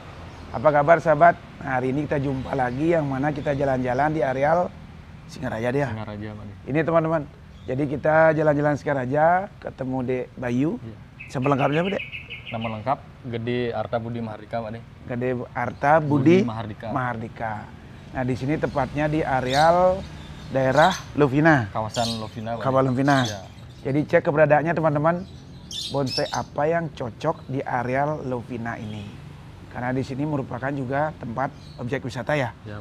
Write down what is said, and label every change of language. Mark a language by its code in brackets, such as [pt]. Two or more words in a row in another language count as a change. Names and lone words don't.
[id] Apa kabar sahabat? Nah, hari ini kita jumpa lagi yang mana kita jalan-jalan di areal Singaraja dia. Singaraja, Made. Ini teman-teman. Jadi kita jalan-jalan Singaraja, ketemu Dek Bayu. Iya. Siapa lengkapnya, Dek? Nama lengkap Gede Arta Budi Mahardika, Made. Gede Arta Budi Mahardika. Mahardika. Nah, di sini tepatnya di areal daerah Lovina. Kawasan Lovina, Made. Kawasan Lovina. Ya. Jadi cek keberadaannya teman-teman. Bonsai apa yang cocok di areal Lovina ini? Karena di sini merupakan juga tempat objek wisata ya. Ya,